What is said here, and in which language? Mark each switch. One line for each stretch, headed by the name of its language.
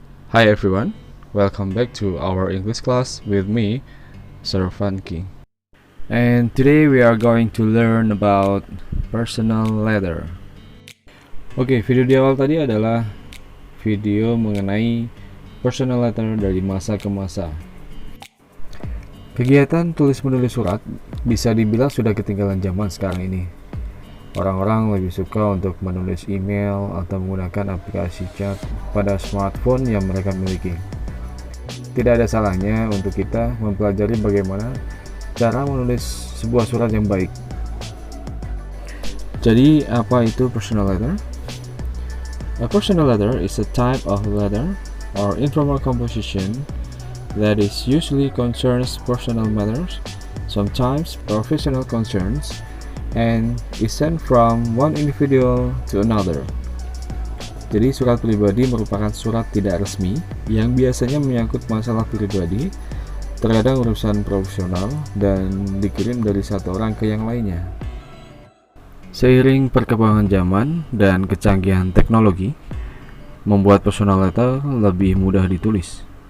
English: Hi everyone, welcome back to our English class with me, Sir Funky. And today we are going to learn about personal letter.
Indonesian: Oke, video di awal tadi adalah video mengenai personal letter dari masa ke masa. Kegiatan tulis-menulis surat bisa dibilang sudah ketinggalan zaman sekarang ini. Orang-orang lebih suka untuk menulis email atau menggunakan aplikasi chat pada smartphone yang mereka miliki. Tidak ada salahnya untuk kita mempelajari bagaimana cara menulis sebuah surat yang baik. Jadi, apa itu personal letter?
English: A personal letter is a type of letter or informal composition that is usually concerns personal matters, sometimes professional concerns, and is sent from one individual to another.
Indonesian: Jadi surat pribadi merupakan surat tidak resmi yang biasanya menyangkut masalah pribadi, terkadang urusan profesional, dan dikirim dari satu orang ke yang lainnya. Seiring perkembangan zaman dan kecanggihan teknologi, membuat personal letter lebih mudah ditulis.